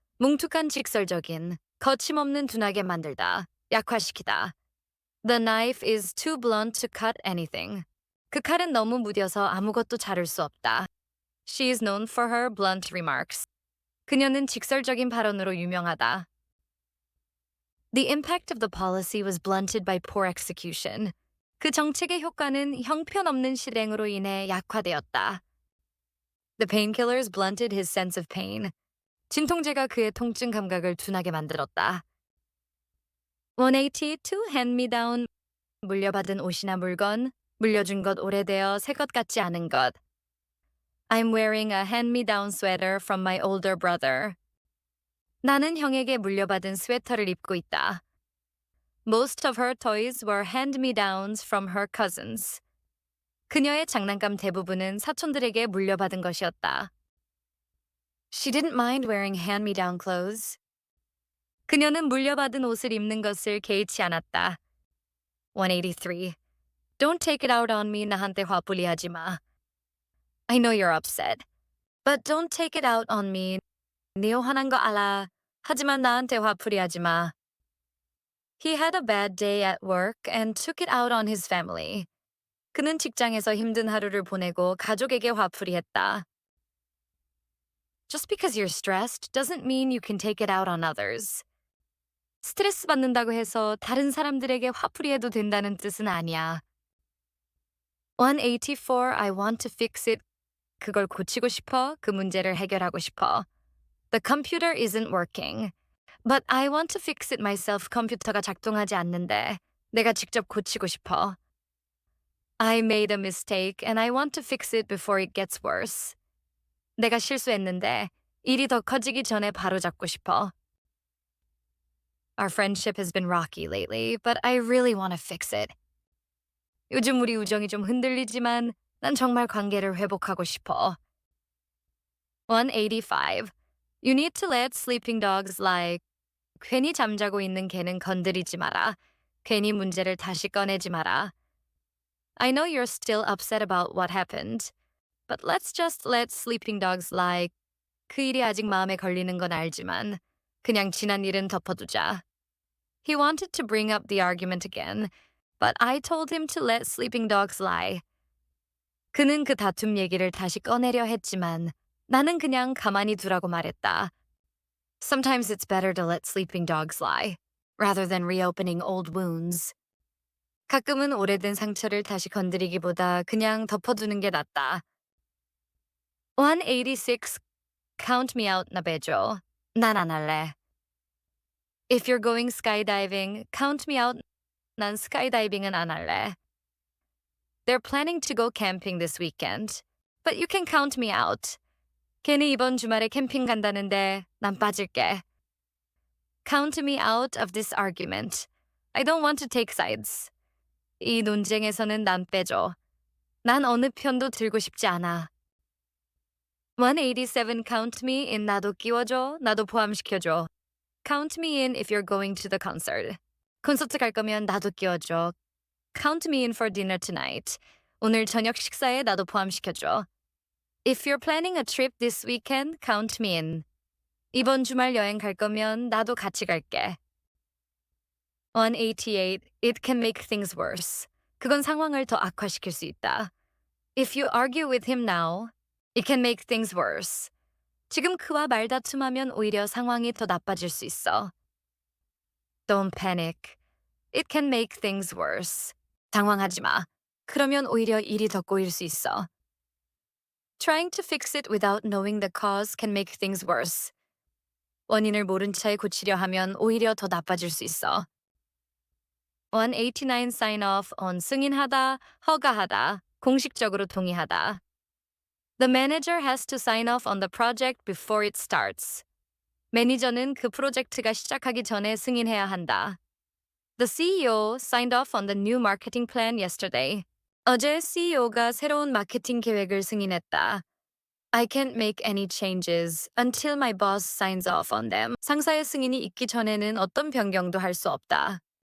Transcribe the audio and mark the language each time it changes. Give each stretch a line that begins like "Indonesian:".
Korean: 뭉툭한 직설적인, 거침없는 둔하게 만들다, 약화시키다.
English: The knife is too blunt to cut anything.
Korean: 그 칼은 너무 무뎌서 아무것도 자를 수 없다.
English: She is known for her blunt remarks.
Korean: 그녀는 직설적인 발언으로 유명하다.
English: The impact of the policy was blunted by poor execution.
Korean: 그 정책의 효과는 형편없는 실행으로 인해 약화되었다.
English: The painkillers blunted his sense of pain.
Korean: 진통제가 그의 통증 감각을 둔하게 만들었다.
English: 182 hand-me-down.
Korean: 물려받은 옷이나 물건, 물려준 것 오래되어 새 것 같지 않은 것.
English: I'm wearing a hand-me-down sweater from my older brother.
Korean: 나는 형에게 물려받은 스웨터를 입고 있다.
English: Most of her toys were hand-me-downs from her cousins.
Korean: 그녀의 장난감 대부분은 사촌들에게 물려받은 것이었다.
English: She didn't mind wearing hand-me-down clothes.
Korean: 그녀는 물려받은 옷을 입는 것을 개의치 않았다.
English: 183. Don't take it out on me.
Korean: 나한테 화풀이하지 마.
English: I know you're upset, but don't take it out on me.
Korean: 네 화난 거 알아. 하지만 나한테 화풀이하지 마.
English: He had a bad day at work and took it out on his family.
Korean: 그는 직장에서 힘든 하루를 보내고 가족에게 화풀이했다.
English: Just because you're stressed doesn't mean you can take it out on others.
Korean: 스트레스 받는다고 해서 다른 사람들에게 화풀이해도 된다는 뜻은 아니야.
English: 184 I want to fix it.
Korean: 그걸 고치고 싶어. 그 문제를 해결하고 싶어.
English: The computer isn't working. But I want to fix it myself.
Korean: 컴퓨터가 작동하지 않는데 내가 직접 고치고 싶어.
English: I made a mistake and I want to fix it before it gets worse.
Korean: 내가 실수했는데 일이 더 커지기 전에 바로잡고 싶어.
English: Our friendship has been rocky lately, but I really want to fix it.
Korean: 요즘 우리 우정이 좀 흔들리지만 난 정말 관계를 회복하고 싶어. 185.
English: You need to let sleeping dogs lie.
Korean: 괜히 잠자고 있는 개는 건드리지 마라. 괜히 문제를 다시 꺼내지 마라.
English: I know you're still upset about what happened, but let's just let sleeping dogs lie.
Korean: 그 일이 아직 마음에 걸리는 건 알지만 그냥 지난 일은 덮어두자.
English: He wanted to bring up the argument again, but I told him to let sleeping dogs lie.
Korean: 그는 그 다툼 얘기를 다시 꺼내려 했지만 나는 그냥 가만히 두라고 말했다.
English: Sometimes it's better to let sleeping dogs lie, rather than reopening old wounds.
Korean: 가끔은 오래된 상처를 다시 건드리기보다 그냥 덮어두는 게 낫다. 186.
English: Count me out
Korean: 나 빼줘. 난 안 할래.
English: If you're going skydiving, count me out.
Korean: 난 스카이다이빙은 안 할래.
English: They're planning to go camping this weekend, but you can count me out.
Korean: 걔는 이번 주말에 캠핑 간다는데 난 빠질게.
English: Count me out of this argument. I don't want to take sides.
Korean: 이 논쟁에서는 난 빼줘. 난 어느 편도 들고 싶지 않아.
English: 187 count me in
Korean: 나도 끼워줘. 나도 포함시켜줘.
English: Count me in if you're going to the concert.
Korean: 콘서트 갈 거면 나도 끼워줘.
English: Count me in for dinner tonight.
Korean: 오늘 저녁 식사에 나도 포함시켜줘.
English: If you're planning a trip this weekend, count me in.
Korean: 이번 주말 여행 갈 거면 나도 같이 갈게. 188.
English: It can make things worse.
Korean: 그건 상황을 더 악화시킬 수 있다.
English: If you argue with him now, it can make things worse.
Korean: 지금 그와 말다툼하면 오히려 상황이 더 나빠질 수 있어.
English: Don't panic. It can make things worse.
Korean: 당황하지 마. 그러면 오히려 일이 더 꼬일 수 있어.
English: Trying to fix it without knowing the cause can make things worse.
Korean: 원인을 모른 채 고치려 하면 오히려 더 나빠질 수 있어. 189
English: sign off on
Korean: 승인하다, 허가하다, 공식적으로 동의하다.
English: The manager has to sign off on the project before it starts.
Korean: 매니저는 그 프로젝트가 시작하기 전에 승인해야 한다.
English: The CEO signed off on the new marketing plan yesterday.
Korean: 어제 CEO가 새로운 마케팅 계획을 승인했다.
English: I can't make any changes until my boss signs off on them.
Korean: 상사의 승인이 있기 전에는 어떤 변경도 할 수 없다.